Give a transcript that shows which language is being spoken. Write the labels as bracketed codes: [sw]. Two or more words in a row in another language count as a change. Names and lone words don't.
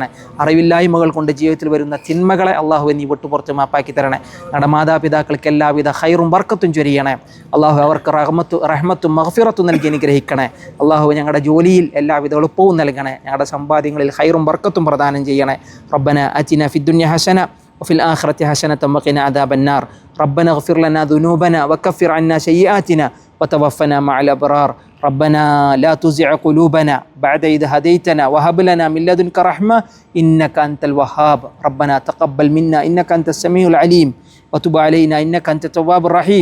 [ml] അറിവില്ലായ്മകൾ കൊണ്ട് ജീവിതത്തിൽ വരുന്ന തിന്മകളെ അള്ളാഹു നീ വിട്ടുപുറത്ത് മാപ്പാക്കി തരണേ. ഞങ്ങളുടെ മാതാപിതാക്കൾക്ക് എല്ലാവിധ ഖൈറും ബർക്കത്തും ചൊരിയണേ. അള്ളാഹു അവർക്ക് റഹ്മത്തും മഗ്ഫിറത്തും നൽകി അനുഗ്രഹിക്കണേ. അള്ളാഹു ഞങ്ങളുടെ ജോലിയിൽ എല്ലാവിധ എളുപ്പവും നൽകണേ. ഞങ്ങളുടെ സമ്പാദ്യങ്ങളിൽ ഖൈറും ബർക്കത്തും പ്രദാനം ചെയ്യണേ. [ar] ربنا آتنا في الدنيا حسنة وفي الآخرة حسنة وقنا عذاب النار. ربنا اغفر لنا ذنوبنا وكفر عنا سيئاتنا وتوفنا مع الأبرار. ربنا لا تزع قلوبنا بعد إذ هديتنا وهب لنا من لدنك رحمة إنك أنت الوهاب. ربنا تقبل منا إنك أنت السميع العليم وتب علينا إنك أنت التواب الرحيم.